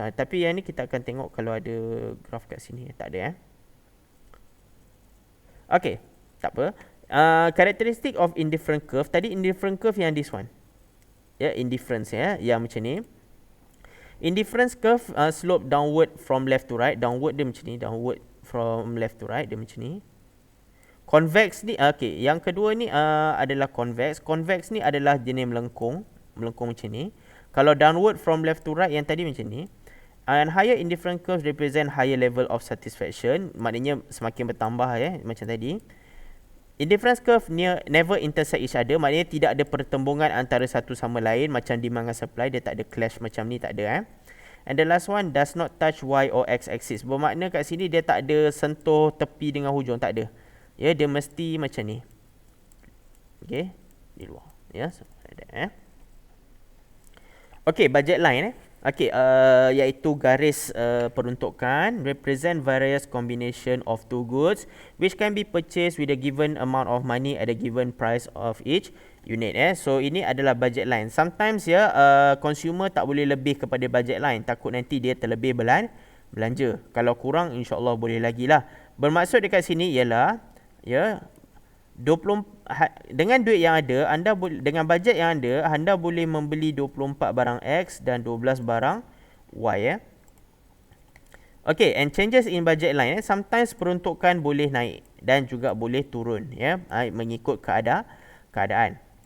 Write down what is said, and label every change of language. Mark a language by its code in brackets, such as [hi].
[ms] Tapi yang ni kita akan tengok kalau ada graph kat sini. Tak ada Okay, tak apa. [en] Characteristic of indifferent curve. Tadi indifferent curve yang this one. Indifference [ms] yang macam ni. [en] Indifference curve slope downward from left to right. Downward [ms] dia macam ni. [en] Downward from left to right dia macam ni. [ms] Convex ni, okay, yang kedua ni adalah convex. Convex ni adalah jenis melengkung macam ni. Kalau [en] downward from left to right [ms] yang tadi macam ni. [en] And higher indifferent curves represent higher level of satisfaction. [ms] Maknanya semakin bertambah macam tadi. [en] Indifference curve never intersect each other. [ms] Maknanya tidak ada pertembungan antara satu sama lain. Macam demand dan supply, dia tak ada [en] clash macam ni, tak ada And the last one, does not touch Y or X axis. [ms] Bermakna kat sini dia tak ada sentuh tepi dengan hujung, tak ada. Dia mesti macam ni. Okay, di luar. [en] So like that Okay, budget line Okay, [ms] iaitu garis peruntukan [en] represent various combination of two goods which can be purchased with a given amount of money at a given price of each unit. [ms] So ini adalah budget line. Sometimes consumer tak boleh lebih kepada budget line, takut nanti dia terlebih belanja. Kalau kurang, insyaAllah boleh lagi lah. Bermaksud dekat sini ialah 20 dengan duit yang ada, dengan bajet yang ada, anda boleh membeli 24 barang X dan 12 barang Y Okay, [en] and changes in budget line sometimes [ms] peruntukan boleh naik dan juga boleh turun mengikut keadaan.